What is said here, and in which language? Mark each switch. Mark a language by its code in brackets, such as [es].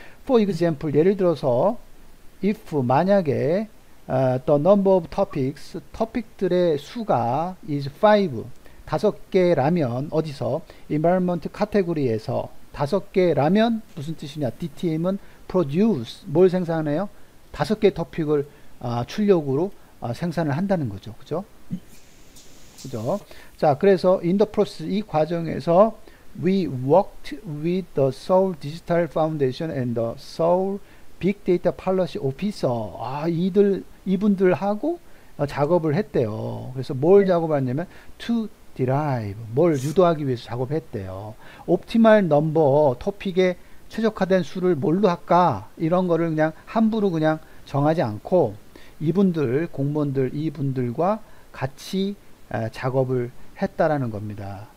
[en] For example, [ko] 예를 들어서 if 만약에 [en] the number of topics [ko] 토픽들의 수가 is 5 다섯 개라면 어디서 environment 카테고리에서 다섯 개라면 무슨 뜻이냐? DTM은 produce 뭘 생산해요? 다섯 개의 토픽을 출력으로 생산을 한다는 거죠. 그죠? 그죠? 자, 그래서 [en] in the process [ko] 이 과정에서 [en] we worked with the Seoul Digital Foundation and the Seoul Big Data Policy Officer. [ko] 이분들하고 작업을 했대요. 그래서 뭘 작업했냐면 [en] to derive [ko] 뭘 유도하기 위해서 작업했대요. 옵티멀 넘버 토픽에 최적화된 수를 뭘로 할까? 이런 거를 그냥 함부로 그냥 정하지 않고 공무원들 이분들과 같이 작업을 했다라는 겁니다.